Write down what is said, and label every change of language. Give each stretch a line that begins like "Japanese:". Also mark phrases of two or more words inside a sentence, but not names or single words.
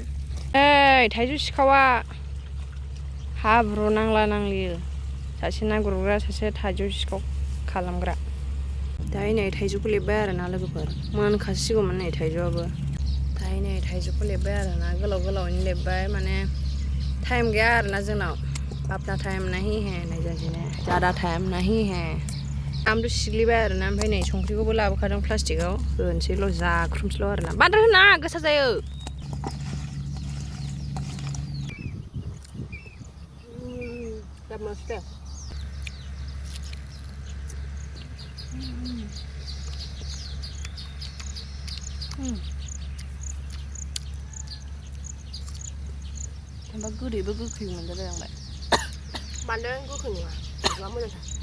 Bodo: ओइ थाइजौ सिखावा हाब्रु नांला नांलियो सासे ना गुरग्रा सासे थाइजौ सिखाव खालामग्रा दाहाय नै थाइजौखौ लेबबाय आरोना लोगोफोर मोनखासिगौमोन नै थाइजौआबो दाहाय नै थाइजौखौ लेबबाय आरोना गोलावैनो लेबबाय माने टाइम गैया आरोना जोंनाव
Hindi: अपना टाइम नहीं है नहीं
Bodo: जाजिने
Hindi: ज़्यादा टाइम नहीं है
Bodo: आमल' सिग्लिबाय आरोना ओमफ्राय नै संख्रिखौबो लाबोखादों प्लास्टिकआव होनोसैल' जाख्रुमसैल' आरोना बांद्राय होना गोसा जायो गाबनोसै थांबा गोदैबो गोखै मोनजाबाय आंलाय बांद्राय गोखै नङा थाइजौआ मोजांथार